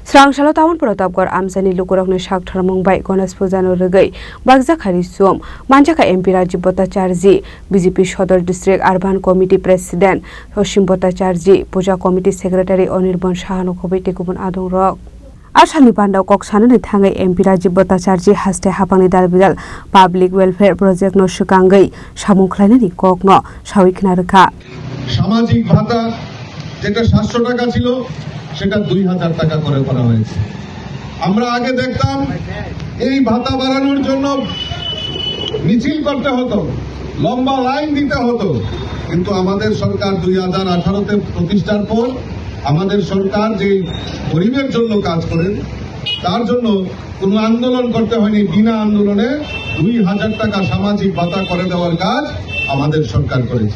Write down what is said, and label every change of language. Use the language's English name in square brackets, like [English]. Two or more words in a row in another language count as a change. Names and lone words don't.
[Kok Borok] Srangshalo Town Protapgor Amsani Lukurokni Shakthar Mumbai Ganesh Pujano Regai Bagjakhari Som Manjaka MP Rajiv Bhattacharjee BJP Shodor District Urban Committee President Hoshim Bhattacharjee Puja Committee Secretary Anirban Shahano Kobiti Kubun Adong Rok Asani Pandau Koksanani Thangai MP Rajiv Bhattacharjee haste hapangni dalbidal [English] Public Welfare Project [Kok Borok] no Shukangai Samungkhlainani Kokno Shawikna Rekha [Bangla] সামাজিক ভাতা যেটা 700 টাকা ছিল সেটা 2000 টাকা করে করা হয়েছে। আমরা আগে দেখতাম এই ভাতা বাড়ানোর জন্য মিছিল করতে হতো, লম্বা লাইন দিতে হতো, কিন্তু আমাদের সরকার 2018 তে প্রতিষ্ঠার পর আমাদের সরকার যে গরিবের জন্য কাজ করেন তার জন্য কোনো আন্দোলন করতে হয়নি, বিনা আন্দোলনে 2000 টাকা সামাজিক ভাতা করে দেওয়ার কাজ আমাদের সরকার করেছে।